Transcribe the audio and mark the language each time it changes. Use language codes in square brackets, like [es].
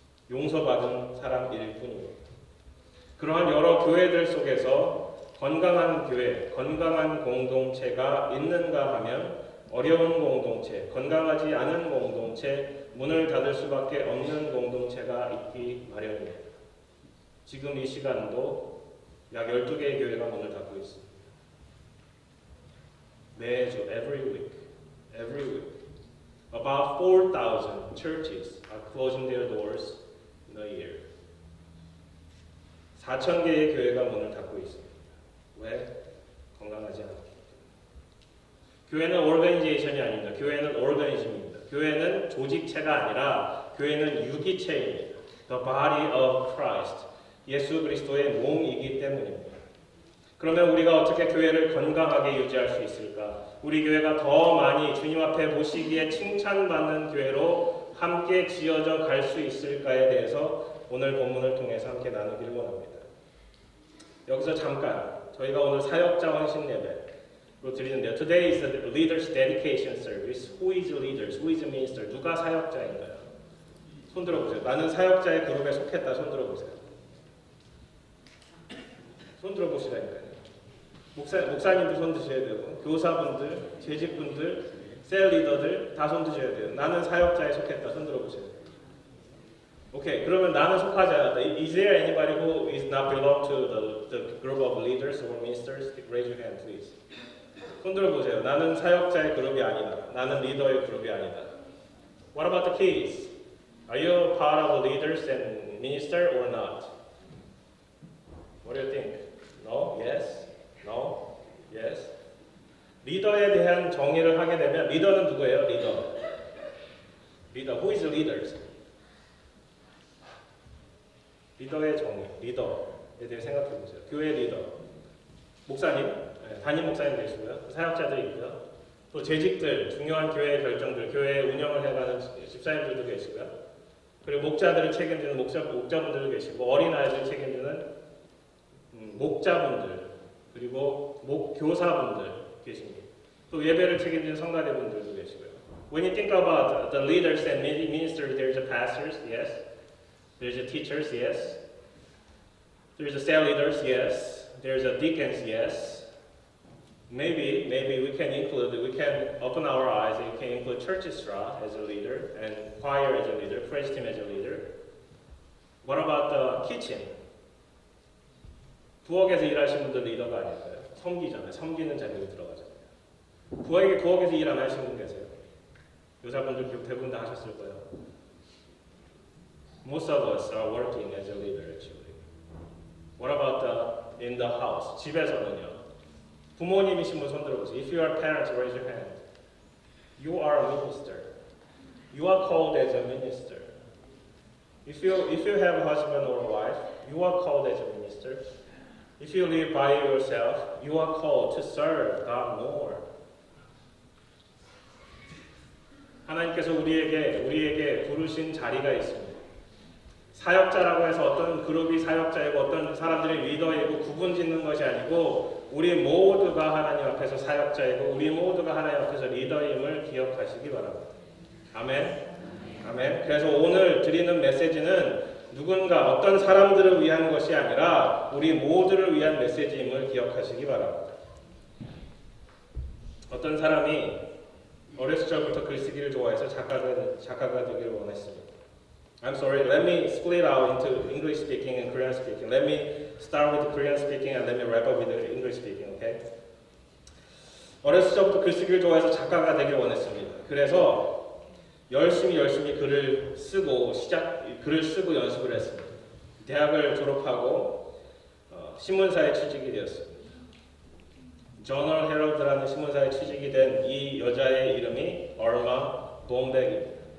[ko] 용서받은 사람일 뿐입니다. 그러한 여러 교회들 속에서 건강한 교회, 건강한 공동체가 있는가 하면 어려운 공동체, 건강하지 않은 공동체, 문을 닫을 수밖에 없는 공동체가 있기 마련입니다. 지금 이 시간도 약 12개의 교회가 문을 닫고 있습니다. 매주, [en] every week, about 4,000 churches are closing their doors in a year. [ko] 4,000개의 교회가 문을 닫고 있습니다. 왜? 건강하지 않기 때문에. 교회는 organization이 아닙니다. 교회는 organism입니다. 교회는 조직체가 아니라 교회는 유기체입니다. [en] The body of Christ. [ko] 예수 그리스도의 몸이기 때문입니다. 그러면 우리가 어떻게 교회를 건강하게 유지할 수 있을까? 우리 교회가 더 많이 주님 앞에 보시기에 칭찬받는 교회로 함께 지어져 갈 수 있을까에 대해서 오늘 본문을 통해서 함께 나누기를 원합니다. 여기서 잠깐 저희가 오늘 사역자 헌신 예배로 드리는데요. [en] Today is the leaders dedication service. Who is leaders? Who is minister? [ko] 누가 사역자인가요? 손 들어보세요. 나는 사역자의 그룹에 속했다. 손 들어보세요. 손 들어보시라니까요. 목사님도 손 드셔야 되고, 교사분들, 재직분들, 셀 리더들 다 손 드셔야 돼요. 나는 사역자에 속했다. 손 들어보세요. 오케이, 그러면 나는 속하지 않았다. [en] Is there anybody who is not belong to the group of leaders or ministers? Raise your hand, please. [ko] 손 들어보세요. 나는 사역자의 그룹이 아니다. 나는 리더의 그룹이 아니다. [en] What about the kids? Are you part of the leaders and minister or not? What do you think? No? Yes? No? Yes? [ko] 리더에 대한 정의를 하게 되면 리더는 누구예요? 리더. [en] Who is the leaders? [ko] 리더의 정의, 리더에 대해 생각해 보세요. 교회 리더, 목사님, 담임 목사님 계시고요. 사역자들이 있고요. 또 재직들, 중요한 교회 결정들, 교회 운영을 해가는 집사님들도 계시고요. 그리고 목자들을 책임지는 목자분들도 계시고, 어린아이들 책임지는 목자분들, 그리고 교사분들 계십니다. 또 예배를 책임지는 성가대분들도 계시고요. [en] When you think about the leaders and ministers, there's a pastors, yes. There's a teachers, yes. There's a cell leaders, yes. There's a deacons, yes. Maybe we can open our eyes and we can include church straw as a leader and choir as a leader, praise team as a leader. What about the kitchen? [ko] 부엌에서 일하시는 분들 리더가 아닐까요? 섬기잖아요. 섬기는 자리로 들어가잖아요. 부엌에서 일 안 하시는 분 계세요? 여자분들 대부분 다 하셨을 거예요. [en] Most of us are working as a leader actually. What about in the house? [ko] 집에서는요. 부모님이신 분 손 들어보세요. [en] If you are parents, raise your hand. You are a minister. You are called as a minister. If you have a husband or a wife, you are called as a minister. If you live by yourself, you are called to serve God more. [ko] 하나님께서 우리에게 부르신 자리가 있습니다. 사역자라고 해서 어떤 그룹이 사역자이고 어떤 사람들이 리더이고 구분 짓는 것이 아니고 우리 모두가 하나님 앞에서 사역자이고 우리 모두가 하나님 앞에서 리더임을 기억하시기 바랍니다. 아멘. 아멘. 그래서 오늘 드리는 메시지는 누군가 어떤 사람들을 위한 것이 아니라 우리 모두를 위한 메시지임을 기억하시기 바랍니다. 어떤 사람이 어렸을 적부터 글쓰기를 좋아해서 작가가 되기를 원했습니다. [en] I'm sorry, let me split out into English speaking and Korean speaking. Let me start with Korean speaking and let me wrap up with English speaking, okay? [ko] 어렸을 적부터 글쓰기를 좋아해서 작가가 되길 원했습니다. 그래서 열심히 글을 쓰고 연습을 했습니다. 대학을 졸업하고 신문사에 취직이 되었습니다. 저널 헤럴드라는 신문사에 취직이 된 이 여자의 이름이 얼마 본백입니다.